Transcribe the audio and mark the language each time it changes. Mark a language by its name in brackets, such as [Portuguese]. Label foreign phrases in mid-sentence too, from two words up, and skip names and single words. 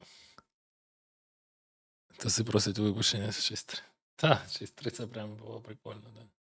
[Czech] To si proste vypuštění z 6. [Ukrainian] Та, 6.30 прям було прикольно, да.